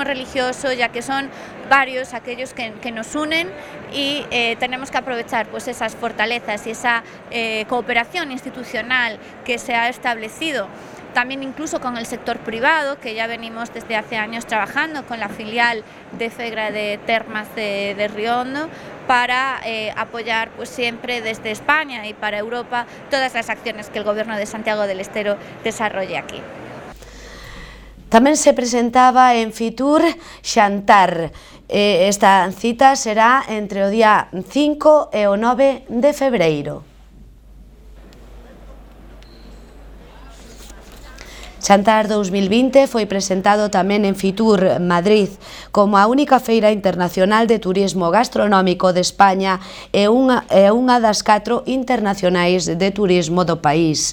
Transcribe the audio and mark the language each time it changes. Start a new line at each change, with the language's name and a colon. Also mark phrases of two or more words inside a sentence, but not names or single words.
Spanish: religioso, ya que son varios aquellos que nos unen, y tenemos que aprovechar esas fortalezas y esa cooperación institucional que se ha establecido también incluso con el sector privado, que ya venimos desde hace años trabajando con la filial de FEGRA de Termas de Riondo, para apoyar siempre desde España y para Europa todas las acciones que el Gobierno de Santiago del Estero desarrolle aquí.
Galician: Tamén se presentaba en Fitur Xantar. Esta cita será entre o día 5 e o 9 de febreiro. Xantar 2020 foi presentado tamén en Fitur, Madrid, como a única feira internacional de turismo gastronómico de España e unha das 4 internacionais de turismo do país.